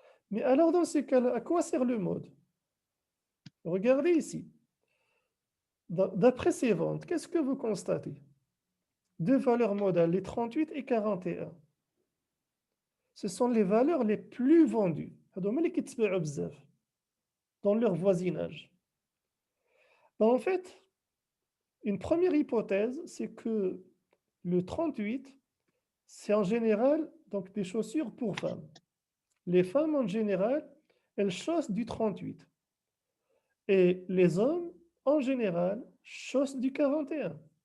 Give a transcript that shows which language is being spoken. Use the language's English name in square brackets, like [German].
[French] Mais alors dans ce cas-là, à quoi sert le mode? Regardez ici. D'après ces ventes, qu'est-ce que vous constatez? Deux valeurs modales, les 38 et 41. Ce sont les valeurs les plus vendues. [Arabic] هذوما اللي كيتباعوا بزاف [French] dans leur voisinage. En fait, une première hypothèse, c'est que le 38, c'est en général donc des chaussures pour femmes. Les femmes, en général, elles chaussent du 38. Et les hommes, en général, chaussent du 41.